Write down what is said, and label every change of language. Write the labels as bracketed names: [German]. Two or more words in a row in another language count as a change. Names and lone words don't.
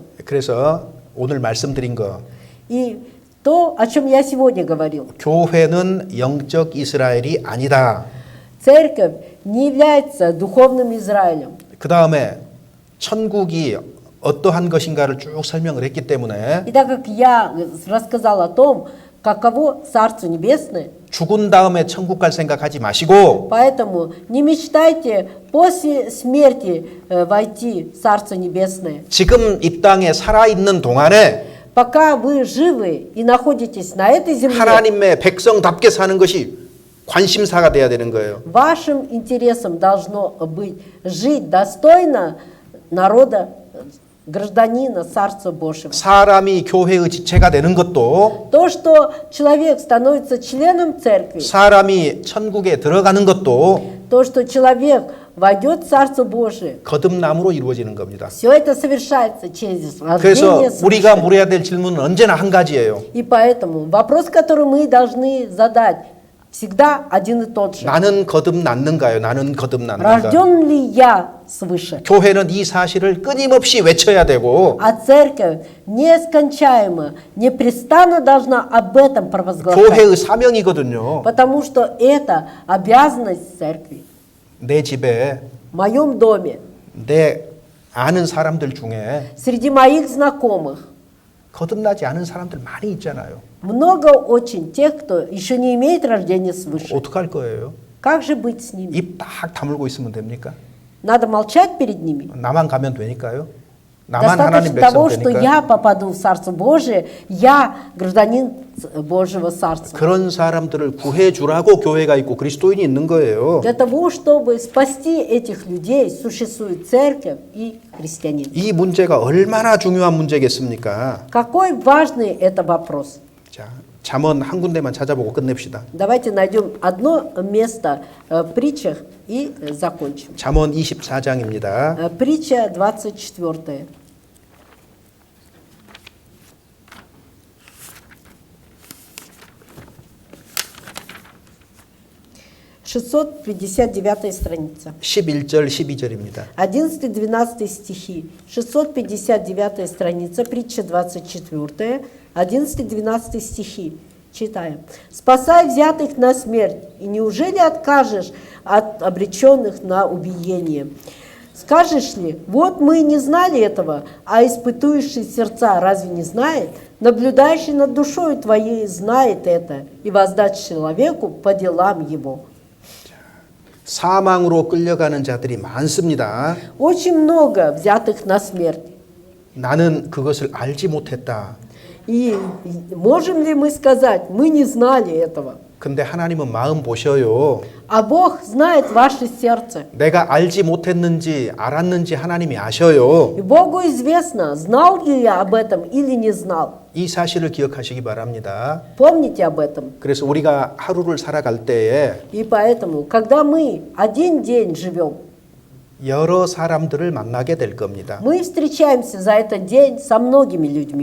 [Korean] 그래서 오늘 말씀드린 거 [Russian] И то, о чем я сегодня говорил. [Korean] 교회는 영적 이스라엘이 아니다. [Russian] Церковь не является духовным Израилем. [Korean] 그 다음에 천국이 어떠한 것인가를 쭉 설명을 했기 때문에 [Russian] И так как я рассказал о том, каково Царство Небесное, [Korean] 죽은 다음에 천국 갈 생각하지 마시고 [Russian] поэтому не мечтайте после смерти войти в Царство Небесное. [Korean] 지금 이 땅에 살아있는 동안에 [Russian] Пока вы живы и находитесь на этой земле, [Korean] 하나님의 백성답게 사는 것이 관심사가 돼야 되는 거예요. [Russian] вашим интересом должно быть жить достойно народа, гражданина Царства Божьего. [Korean] 사람이 교회의 지체가 되는 것도 [Russian] То, что человек становится членом церкви, [Korean] 사람이 천국에 들어가는 것도 [Russian] то, что человек войдет в Царство Божие, [Korean] 거듭남으로 이루어지는 겁니다. [Russian] все это совершается через [Korean] 그래서 [Russian] рождение [Korean] 우리가 [Russian] свыше. [Korean] 물어야 될 질문은 언제나 한 가지예요. [Russian] И поэтому вопрос, который мы должны задать, всегда один и тот же. [Korean] 나는 거듭났는가요? 나는 거듭났는가? [Russian] Рожден ли я свыше? [Korean] 교회는 이 사실을 끊임없이 외쳐야 되고 [Russian] А церковь нескончаемо, непрестанно должна об этом провозглашать. [Korean] 교회의 사명이거든요. [Russian] Потому что это обязанность церкви. [Korean] 내 집에 [Russian] В моем доме, [Korean] 내 아는 사람들 중에 [Russian] среди моих знакомых, [Korean] 거듭나지 않은 사람들 많이 있잖아요. [Russian] много очень тех, кто еще не имеет рождения свыше. [Korean] 어떡할 거예요? [Russian] Как же быть с ними? [Korean] 입 딱 다물고 있으면 됩니까? [Russian] Надо молчать перед ними? [Korean] 나만 가면 되니까요. 나만 하나님 [Russian] Достаточно [Korean] 백성 [Russian] того, что [Korean] 되니까. [Russian] я попаду в Царство Божие, я гражданин Божьего Царства. [Korean] 그런 사람들을 구해 주라고 교회가 있고 그리스도인이 있는 거예요. [Russian] Для того, чтобы спасти этих людей, существует церковь и христианин. [Korean] 이 문제가 얼마나 중요한 문제겠습니까? [Russian] Какой важный это вопрос? [Korean] 자, 잠언 한 군데만 찾아보고 끝냅시다. [Russian] Давайте найдем одно место в притчах и закончим. [Korean] 잠언 24장입니다. [Russian] Притча 24. 659 страница. [Korean] 11절 12절입니다. [Russian] 11-12 стихи. 659 страница, притча 24, 11-12 стихи. Читаем. «Спасай взятых на смерть, и неужели откажешь от обреченных на убиение? Скажешь ли, вот мы не знали этого, а испытующий сердца разве не знает? Наблюдающий над душой твоей знает это, и воздать человеку по делам его». [Korean] 사망으로 끌려가는 자들이 많습니다. [Russian] Очень много взятых на смерть. [Korean] 나는 그것을 알지 못했다. [Russian] И можем ли мы сказать, мы не знали этого? [Korean] 근데 하나님은 마음 보셔요. [Russian] А Бог знает ваше сердце. [Korean] 내가 알지 못했는지 알았는지 하나님이 아셔요. [Russian] И Богу известно, знал ли я об этом или не знал. [Korean] 이 사실을 기억하시기 바랍니다. [Russian] Помните об этом. [Korean] 그래서 우리가 하루를 살아갈 때에 [Russian] И поэтому, когда мы один день живем, [Korean] 여러 사람들을 만나게 될 겁니다. [Russian] Мы встречаемся за этот день со многими людьми.